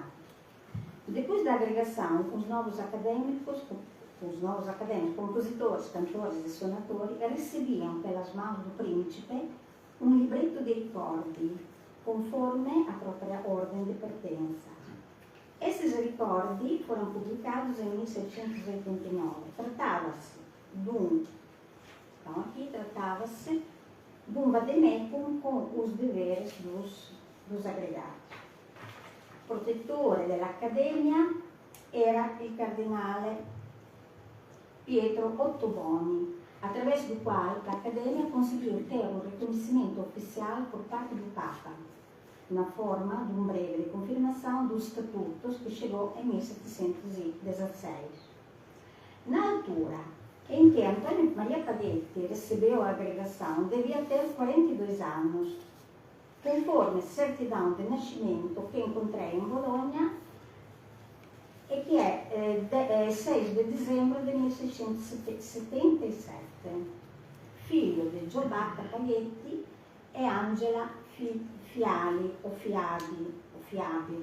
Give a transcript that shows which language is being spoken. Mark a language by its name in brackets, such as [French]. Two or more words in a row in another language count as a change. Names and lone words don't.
[Portuguese] Depois da agregação, os novos acadêmicos, compositores, cantores e sonatori, recebiam pelas mãos do príncipe um libretto de ricordi, conforme a própria ordem de pertença. Esses ricordi foram publicados em 1789. Tratava-se de um vademecum com os deveres dos agregados. [Italian] Protettore dell'Accademia era il cardinale Pietro Ottoboni, attraverso [Portuguese] do qual l'Accademia conseguiu ter o reconhecimento oficial por parte do Papa, na forma de um breve de confirmação dos estatutos que chegou em 1716. Na altura em que Antonio Maria Paghetti recebeu a agregação, devia ter 42 anos, conforme certidão de nascimento que encontrei em Bologna e que é 6 de dezembro de 1677, [Italian] figlio di Giobacca Paghetti e Angela Fiali o Fiabi.